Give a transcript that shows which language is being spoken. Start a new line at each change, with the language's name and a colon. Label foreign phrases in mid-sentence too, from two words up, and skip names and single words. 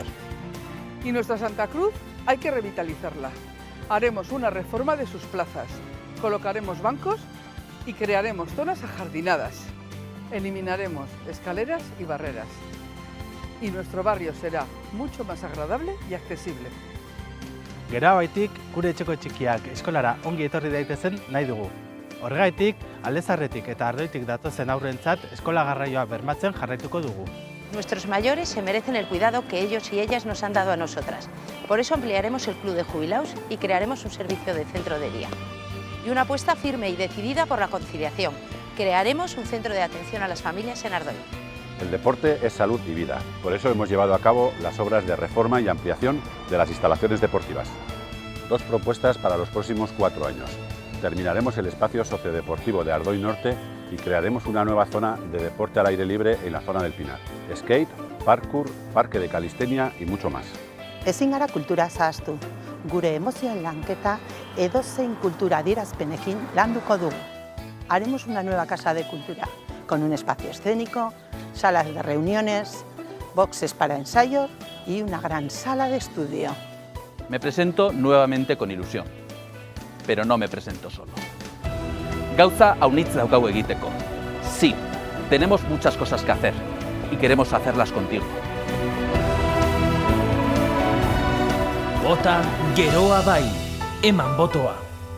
Spanish: Y nuestra Santa Cruz hay que revitalizarla. Haremos una reforma de sus plazas, colocaremos bancos y crearemos zonas ajardinadas. Eliminaremos escaleras y barreras. Y nuestro barrio será mucho más agradable y accesible.
Basque: Geroa Baitik gure etxeko txikiak eskolara ongi etorri daitezen nahi dugu. Horregaitik, Aldezarretik eta Ardoitik datozen aurrentzat eskola garraioa bermatzen jarraituko dugu.
Spanish: Nuestros mayores se merecen el cuidado que ellos y ellas nos han dado a nosotras. Por eso ampliaremos el Club de Jubilados y crearemos un servicio de centro de día. Y una apuesta firme y decidida por la conciliación. Crearemos un centro de atención a las familias en Ardoy. El deporte es salud y vida. Por eso hemos llevado a cabo las obras de reforma y ampliación de las instalaciones deportivas. 2 propuestas para los próximos 4 años. Terminaremos el espacio sociodeportivo de Ardoy Norte y crearemos una nueva zona de deporte al aire libre en la zona del Pinar. Skate, parkour, parque de calistenia y mucho más.
Basque: Ezin gara kultura zahaztu. Gure emozioen lanketa edozein kultura adierazpenekin landuko dugu.
Spanish: Haremos una nueva casa de cultura, con un espacio escénico, salas de reuniones, boxes para ensayos y una gran sala de estudio. Me presento nuevamente con ilusión, pero no me presento solo.
Basque: Gauza haunitz daukagu egiteko.
Spanish: Sí, tenemos muchas cosas que hacer y queremos hacerlas contigo. Vota Geroa Bai,
Basque: eman botoa.